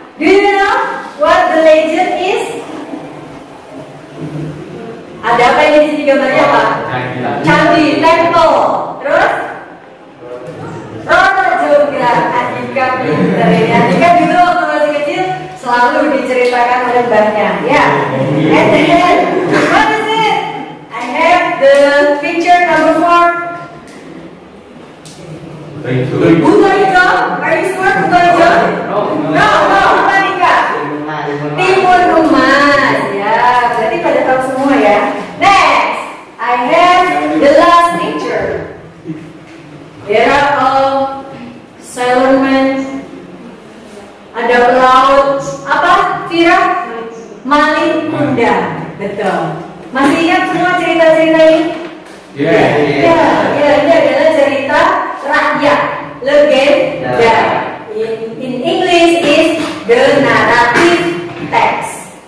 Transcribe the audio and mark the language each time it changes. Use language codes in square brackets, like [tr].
[en] Do you know what the legend is? [id] Ada apa ini di sini gambarnya apa? Candi, temple. Terus? Roda juga. Andika pinter ini. Andika dulu waktu masih kecil selalu diceritakan oleh mbahnya. [en] Ya. And then, what is it? I have the picture number 4. Buto Ijo? Are you sure Buto Ijo? No, Andika. [id] Timur Rumas. Ya, berarti pada tahu semua ya. [en] Next, I have the last picture. There are all sailormen. [id] Ada pelaut apa? Fira? Maling kuda. Betul. Masih ingat semua cerita-cerita ini? Ya, ini adalah cerita rakyat, legenda. [en] In English is the narrative text.